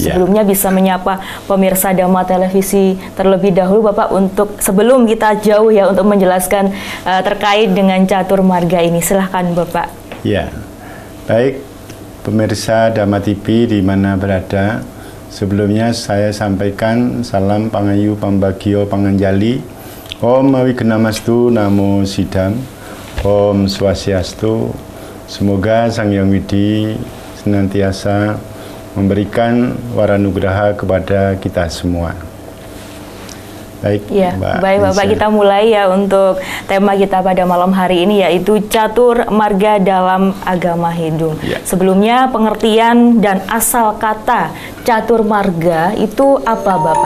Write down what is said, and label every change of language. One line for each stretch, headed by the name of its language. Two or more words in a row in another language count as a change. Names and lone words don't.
Indonesian: Sebelumnya bisa menyapa pemirsa Dharma Televisi terlebih dahulu Bapak untuk sebelum kita jauh ya untuk menjelaskan terkait dengan Catur Marga ini. Silahkan Bapak. Ya, baik. Pemirsa Dharma TV di mana berada, sebelumnya saya sampaikan salam
Javanese: pangayu pambagio panganjali,
Sanskrit: Om Awigenamastu Namo Sidam, Om Swastiastu.
Indonesian: Semoga Sang Hyang Widi senantiasa memberikan waranugraha kepada kita semua. Baik, ya, baik Bapak, kita mulai ya untuk tema kita pada malam hari ini yaitu Catur Marga dalam Agama Hindu. Sebelumnya pengertian dan asal kata Catur Marga itu apa Bapak?